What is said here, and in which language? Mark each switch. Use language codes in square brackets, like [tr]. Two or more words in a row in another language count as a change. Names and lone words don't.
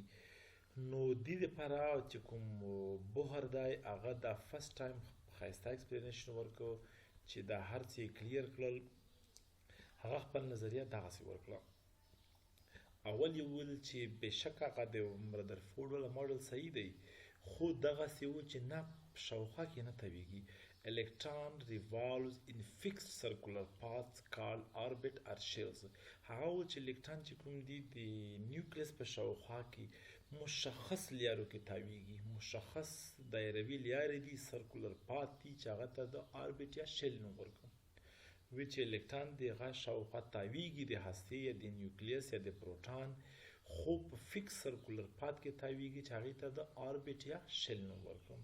[ps] نو دې دپاره چې کوم بوهر دی هغه دا [en] first time [ps] ښایسته اکسپلینیشن ورکړ چې دا هر څه یې کلیر کړل، هغه خپل نظریه دغسې ورکړه. اول یې وویل چې بېشک هغه د ردرفورډ والا ماډل صحیح دی، خو دغسې و چې نه په شاوخوا کې نه تاویږي. [en] electron revolves in fixed circular paths called orbit or shells. [ps] هغه و چې الکترون چې کوم دي د نیوکلیس په شاوخوا کې مشخص لیارو کې تاویږي، مشخص دایروي لیارې دي، [en] circular path [ps] دي چې هغه ته د آربیټ یا شیل نوم ورکړو. وی چې الکترون د هغه شاوخوا تاویږي د هستې یا د نیوکلیس یا د پروټان، خو په [en] fixed circular path [ps] کې تاویږي چې هغې ته د آربیټ یا شیل نوم ورکړو.